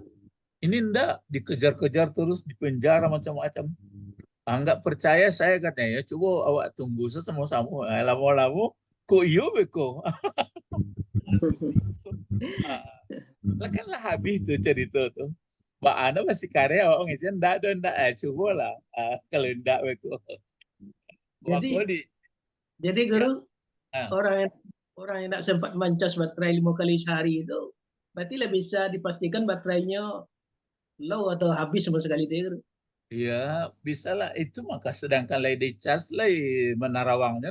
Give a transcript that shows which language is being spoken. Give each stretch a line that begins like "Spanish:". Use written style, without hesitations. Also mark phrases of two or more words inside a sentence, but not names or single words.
Indonesian: Ini ndak dikejar-kejar terus di penjara macam-macam. Nggak percaya saya katanya, coba awak tunggu sesama-sama.
Minangkabau: Lama-lama kok iyo beko. Lah kan lah habis tuh cerita tuh.
Indonesian: Mbak Ana masih karya awak ngizin ndak coba lah.
Minangkabau: Kalau ndak beko.
Indonesian: Jadi guru, Ah. orang yang tidak sempat mancas baterai 5 kali sehari itu berarti lah bisa dipastikan baterainya low atau habis sama sekali itu, guru. Iya, bisa lah. Itu maka sedangkan lagi dicas lah menarawangnya.